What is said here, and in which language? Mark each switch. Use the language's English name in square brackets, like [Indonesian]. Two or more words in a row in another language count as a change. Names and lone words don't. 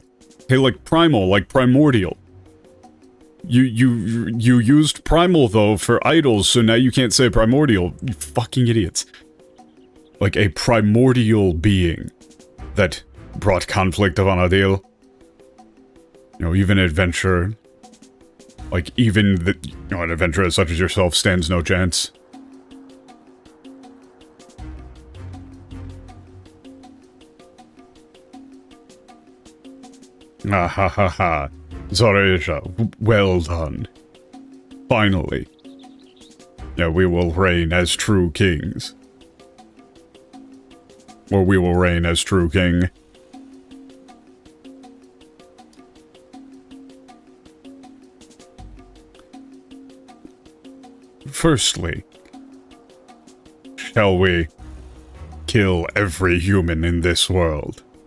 [English] Hey, like primal, like primordial. You used primal, though, for idols, so now you can't say primordial. You fucking idiots. Like a primordial being that brought conflict of Anadil. You know, even adventure... Like, even an adventurer such as yourself stands no chance. Ah ha ha ha. Zoreja, well done. Finally. Yeah, we will reign as true kings. Or we will reign as true king. Firstly, shall we kill every human in this world?